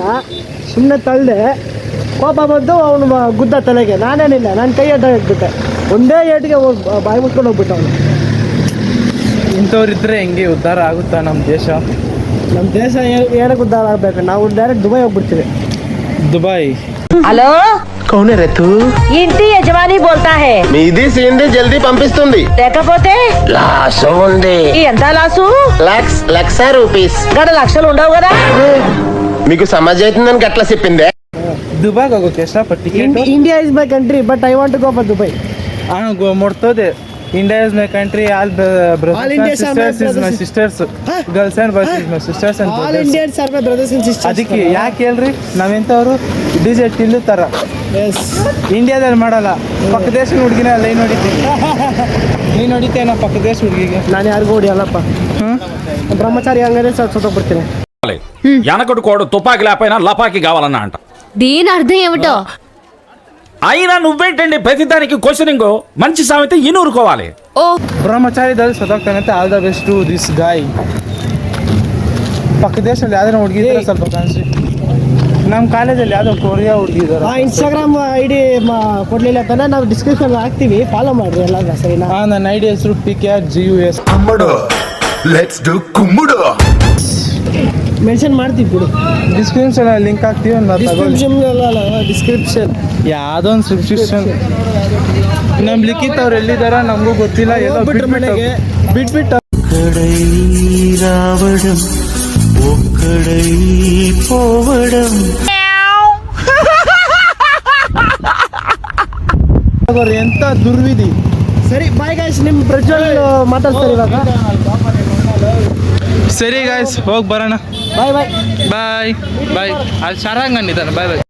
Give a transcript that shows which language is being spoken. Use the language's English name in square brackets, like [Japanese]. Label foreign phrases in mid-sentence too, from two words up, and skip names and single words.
[Kannada] ಸುಮ್ಮನೆ ತಳ್ದೆ. ಕೋಪ ಬಂದು ಅವನು ಗುದ್ದ ತಲೆಗೆ. ನಾನೇನಿಲ್ಲ, ನಾನು ಕೈ ಅಡ್ಡ ಇಟ್ಬಿಟ್ಟೆ. ಒಂದೇ ಏಟಿಗೆ ಬಾಯಿ ಮುಚ್ಕೊಂಡು ಹೋಗ್ಬಿಟ್ಟು ಅವನು. ಇಂಥವ್ರಿದ್ರೆ ಹೆಂಗೆ ಉದ್ಧಾರ ಆಗುತ್ತಾ ನಮ್ಮ ದೇಶ? ನಮ್ಮ ದೇಶ ಏನಕ್ಕೆ ಉದ್ಧಾರ ಆಗಬೇಕು? ನಾವು ಡೈರೆಕ್ಟ್ ದುಬೈ ಹೋಗ್ಬಿಡ್ತೀವಿ. ದುಬೈ. [Hindi] ಹಲೋ कौन है रे तू [Telugu] ఇంటి యజమాని [Hindi] बोलता है [Telugu] మీది సీంది జల్దీ పంపిస్తుంది లేకపోతే లాసం ఉంది ఎంత లాసు లక్ష రూపీస్ గడ లక్షలు ఉండవు కదా మీకు సమాజ్ అవుతుందని గట్లా చెప్పిందే [Kannada] ದುಬೈಗೆ ಹೋಗೋಕೆ ಎಷ್ಟಪ್ಪ ಟಿಕೆಟ್ [English] India is my country but I want to go for Dubai. ಮುಟ್ತೋದೆ India is my country all All Indians are my sisters is my brothers. sisters girls and boys is my sisters and all Indians are my brothers and sisters. [Kannada] ಅದಕ್ಕೆ ಯಾಕೆ ಹೇಳ್ರಿ ನಾವೆಂಥವ್ರು ಡಿಜೆ ಟಿಲ್ಲು ಥರ ಎಸ್ ಇಂಡಿಯಾದಲ್ಲಿ ಮಾಡಲ್ಲ ಪಕ್ಕ ದೇಶ ಹುಡುಗಿನ ಲೈನ್ ಹೊಡಿತೀನಿ ನೀನು ಹೊಡಿತೇನ ಪಕ್ಕ ದೇಶ ಹುಡುಗಿಗೆ ನಾನು ಯಾರಿಗೂ ಹೊಡಿಯಲ್ಲಪ್ಪ. ಬ್ರಹ್ಮಚಾರಿ ಹಂಗಾರೆ ಸತ್ತೋಗ್ಬಿಡ್ತೀನಿ. [Telugu] వెనకటి కోడు తుపాకి లేకపోయినా లపాకి కావాలన్నా అంట. దీని అర్థం ఏమిటో అయినా నువ్వేంటండి ప్రతిదానికి క్వశ్చనింగ్ మంచి సామెత ఇనూరుకోవాలి. ఓ [Kannada] ಬ್ರಹ್ಮಚಾರಿದಲ್ಲಿ ಸತ್ತೋಗ್ತಾನಂತೆ [English] all the best to this guy. [Kannada] ಪಕ್ಕ ದೇಶದಲ್ಲಿ ಯಾವ್ದಾರ ಹುಡುಗಿ ಇದ್ರೆ ಸ್ವಲ್ಪ ಕಾಣಿಸಿ. ನಮ್ಮ ಕಾಲೇಜಲ್ಲಿ ಯಾವ್ದೋ ಕೊರಿಯಾ ಹುಡುಗಿ ಇದಾರೆ. ಇನ್ಸ್ಟಾಗ್ರಾಮ್ ಐಡಿ ಕೊಡ್ಲಿಲ್ಲ ತಾನೆ, ನಾವು ಡಿಸ್ಕ್ರಿಪ್ಷನ್ ಹಾಕ್ತೀವಿ, ಫಾಲೋ ಮಾಡ್ರಿ ಎಲ್ಲ ಸರಿನಾ. ನನ್ನ ಐಡಿ ಹೆಸರು PKRGUS. [English] let's do ಕುಮ್ಮುಡು. [Kannada] ಮೆನ್ಷನ್ ಮಾಡ್ತೀವಿ ಬಿಡು. ಡಿಸ್ಕ್ರಿಪ್ಷನ್ ಲಿಂಕ್ ಹಾಕ್ತೀವಿ. ಡಿಸ್ಕ್ರಿಪ್ಷನ್ ಯಾವುದೋ ಒಂದು ಸಬ್ಸ್ಕ್ರಿಪ್ಷನ್. ನಮ್ಮ ಲಿಖಿತ್ ಅವ್ರು ಎಲ್ಲಿದಾರ ನಮಗೂ ಗೊತ್ತಿಲ್ಲ. ಎಲ್ಲೋ ಬಿಟ್ಬಿಟ್ರು ಮನೆಗೆ. ಬಿಟ್ಬಿಟ್ಟು [Telugu] రావడం ఒక్కడై పోవడం [Kannada] ಅವ್ರು ಎಂಥ ದುರ್ವಿಧಿ. ಸರಿ [English] bye guys, [Kannada] ನಿಮ್ಮ ಪ್ರಜ್ವಲ್ ಮಾತಾಡ್ತಾರೆ ಇವಾಗ. ಸರಿ ಗಾಯ್ಸ್, ಹೋಗಿ ಬರೋಣ. [English] bye bye bye bye. [Kannada] ಅಲ್ಲಿ ಶರಾಂಗನಿದ್ದಾನೆ. [English] bye bye.